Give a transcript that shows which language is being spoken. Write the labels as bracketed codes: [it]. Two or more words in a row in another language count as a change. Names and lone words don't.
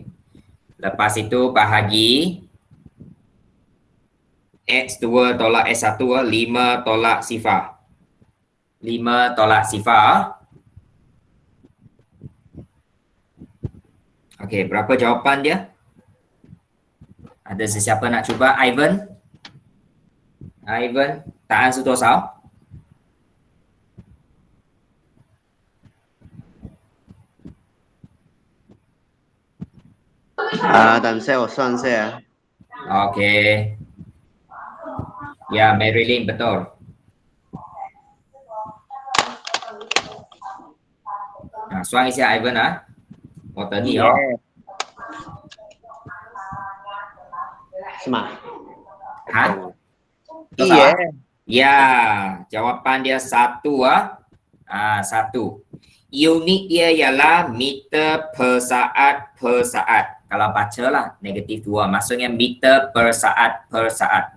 [ms] Lepas itu bahagi X2 tolak S1. 5 tolak sifar. 5 tolak sifar. Okey, berapa jawapan dia? Ada sesiapa nak cuba? Ivan? Ivan, [zh] 答案是多少？等下我算一下。 [ms] Okey. Ya, Marilyn betul. Soal isi Ivan [zh] 我等你哦。是吗？ [ms] Iya. Ya, jawapan dia 1 1. Unit dia ialah meter per saat per saat. Kalau bacalah negatif 2 maksudnya meter per saat per saat.